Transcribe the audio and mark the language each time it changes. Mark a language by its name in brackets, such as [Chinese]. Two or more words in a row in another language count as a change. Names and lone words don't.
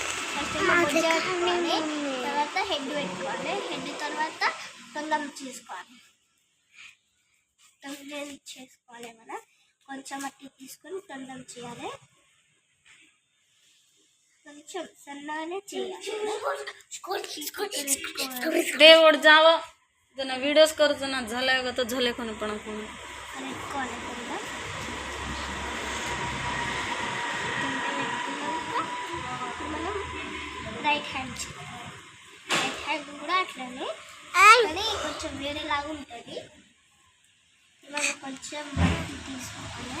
[Telugu] ఫస్ట్ బొజ్జ పెట్టుకోవాలి, తర్వాత హెడ్ పెట్టుకోవాలి, హెడ్ తర్వాత తొండం చేసుకోవాలి. మనం కొంచెం మట్టి తీసుకొని తొండం చేయాలి. కొంచెం సన్నగానే చేయాలి. [Marathi] देवड जाव जना वीडियोस कर जना झाले तो झाले कोणी पण [Telugu] మనం [English] right hand [Telugu] కూడా అట్లనే కానీ కొంచెం వేరేలాగా ఉంటుంది. మనం కొంచెం మట్టి తీసుకోవాలి.